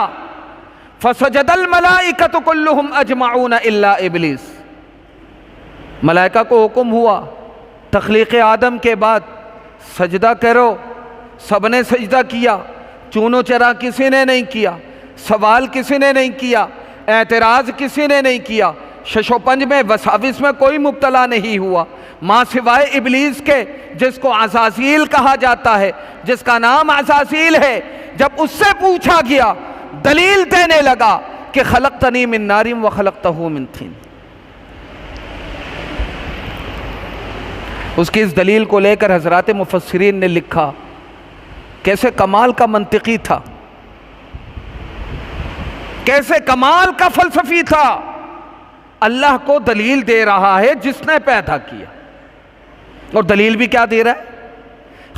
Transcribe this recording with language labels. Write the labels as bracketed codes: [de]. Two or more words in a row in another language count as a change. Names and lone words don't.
[ar] فسجد الملائکۃ کلہم اجمعون الا ابلیس۔ [ur] ملائکہ کو حکم ہوا تخلیق آدم کے بعد سجدہ کرو، سب نے سجدہ کیا، چونو چرا کسی نے نہیں کیا، سوال کسی نے نہیں کیا، اعتراض کسی نے نہیں کیا، شش و پنج میں وساوس میں کوئی مبتلا نہیں ہوا، ماں سوائے ابلیس کے جس کو عزازیل کہا جاتا ہے، جس کا نام عزازیل ہے۔ جب اس سے پوچھا گیا دلیل دینے لگا کہ [ar] خلقتنی من نار وخلقتہ من طین۔ [ur] اس کی اس دلیل کو لے کر حضرات مفسرین نے لکھا، کیسے کمال کا منطقی تھا، کیسے کمال کا فلسفی تھا۔ اللہ کو دلیل دے رہا ہے جس نے پیدا کیا، اور دلیل بھی کیا دے رہا ہے؟